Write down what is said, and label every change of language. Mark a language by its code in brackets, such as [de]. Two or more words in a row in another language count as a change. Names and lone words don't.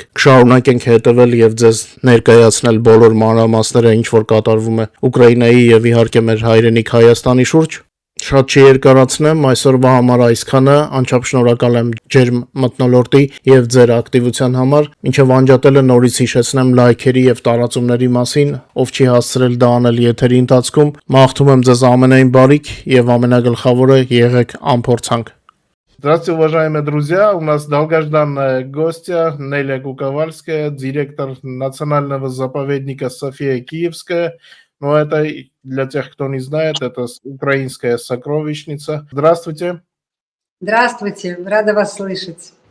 [hy] կշարունակենք հետևել եւ ձեզ ներկայացնել բոլոր մանրամասները, ինչ որ կատարվում է Ուկրաինայի եւ իհարկե մեր հայրենիք Հայաստանի շուրջ։ Շատ չերկարացնեմ, այսօրվա համար այսքանը, անչափ շնորհակալ եմ ջերմ մթնոլորտի եւ ձեր ակտիվության համար, ինչով անջատել է նորից հիշեցնեմ լայքերի եւ տարածումների մասին, ով չի հասցրել դա անել եթերի ընթացքում, մաղթում եմ ձեզ ամենայն բարիք եւ ամենագլխավորը եղեք անփորձանք։ [ru] Здравствуйте, уважаемые друзья. У нас долгожданная гостья Неля Куковальская, директор национального заповедника София Киевская. Но это, для тех, кто не знает, это украинская сокровищница. Здравствуйте. Здравствуйте, рада вас слышать.